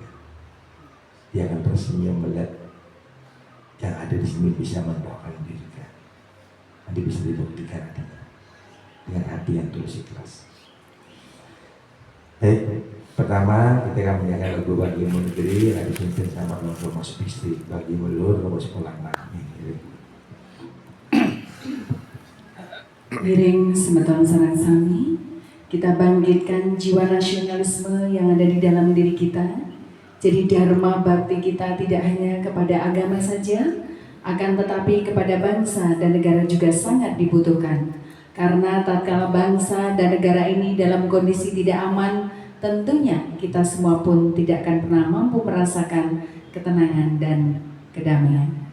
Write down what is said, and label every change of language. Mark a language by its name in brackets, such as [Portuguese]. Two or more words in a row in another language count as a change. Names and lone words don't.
[Indonesian] Dia akan tersenyum melihat yang ada di sini bisa mendoakan dia juga. Nanti bisa dibuktikan nantinya dengan hati yang tulus ikhlas. Pertama kita akan menyanyikan lagu Bagimu Negeri yang dipimpin sama Romo Supistri. Bagimu Leluhur Romo Sepulangna. [Balinese] Miring semeton sarang sami, [Indonesian] kita bangkitkan jiwa nasionalisme yang ada di dalam diri kita. Jadi dharma bakti kita tidak hanya kepada agama saja, akan tetapi kepada bangsa dan negara juga sangat dibutuhkan. Karena tatkala bangsa dan negara ini dalam kondisi tidak aman, tentunya kita semua pun tidak akan pernah mampu merasakan ketenangan dan kedamaian.